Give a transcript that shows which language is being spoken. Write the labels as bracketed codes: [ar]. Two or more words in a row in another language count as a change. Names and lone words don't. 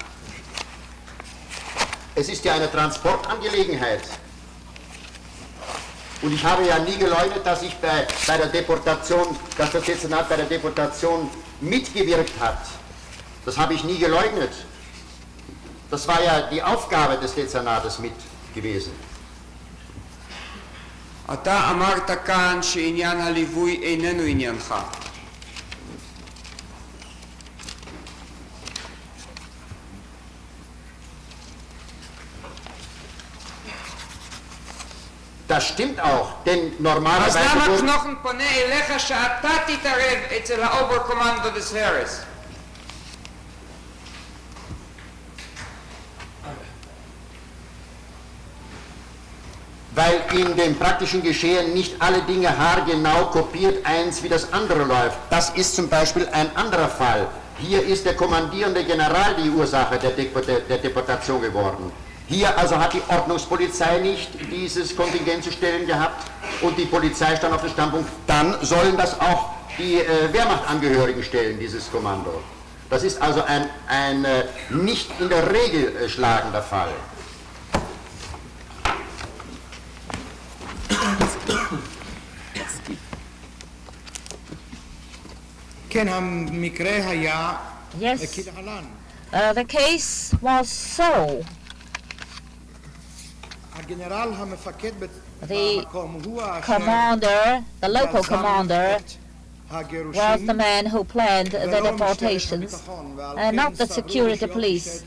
[de] Es ist ja eine Transportangelegenheit. Und ich habe ja nie geleugnet, dass ich bei der Deportation, dass das Dezernat bei der Deportation mitgewirkt hat. Das habe ich nie geleugnet. Das war ja die Aufgabe des Dezernates mit gewesen. [he] אתה אמרת כאן שעניין הליווי איננו עניינך. [de] Das stimmt auch, denn normalerweise... [he] אז למה קנוכן פונה אליך שאתה תתערב אצל האוברקומנדו [de] des Heeres? Weil in dem praktischen Geschehen nicht alle Dinge haargenau kopiert eins wie das andere läuft. Das ist zum Beispiel ein anderer Fall. Hier ist der kommandierende General die Ursache der Deportation geworden. Hier also hat die Ordnungspolizei nicht dieses Kontingent zu stellen gehabt und die Polizei stand auf dem Standpunkt, dann sollen das auch die Wehrmachtangehörigen stellen, dieses Kommando. Das ist also ein nicht in der Regel schlagender Fall. [en] Yes, the case was so. The commander, the local commander, was the man who planned the deportations, and not the security police.